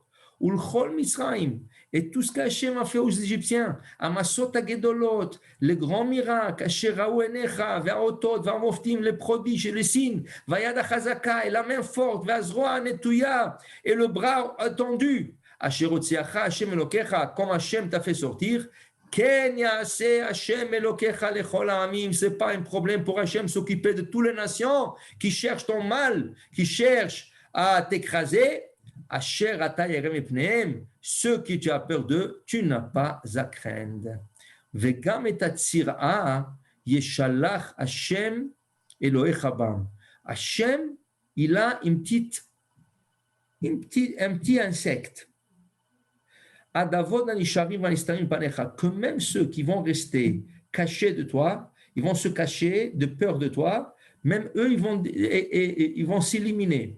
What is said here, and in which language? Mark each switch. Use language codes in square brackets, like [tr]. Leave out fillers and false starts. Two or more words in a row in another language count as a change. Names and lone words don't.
[he] ולכל מצרים, [fr] et tout ce qu'Hachem a fait aux Égyptiens, [he] המסות הגדולות, [fr] les grands miracles, [he] אשר ראו עיניך, והאותות, והמופתים, [fr] les prodiges et les signes, [he] והיד החזקה, [fr] et la main forte, [he] והזרוע הנטויה, [fr] et le bras tendu, [he] אשר הוציאך, ה' אלוקיך, [fr] comme Hachem t'a fait sortir, [he] כן יעשה ה' אלוקיך לכל העמים, [fr] c'est pas un problème pour Hachem s'occuper de toutes les nations qui cherchent ton mal, qui cherchent à t'écraser. [he] אשר אתה ירא מפניהם, [fr] ceux qui tu as peur d'eux, tu n'as pas à craindre. [he] וגם את הצרעה ישלח ה' אלוקיך בם. Hashem, [fr] il a un petit insecte. Que même ceux qui vont rester cachés de toi, ils vont se cacher de peur de toi, même eux, ils vont s'éliminer.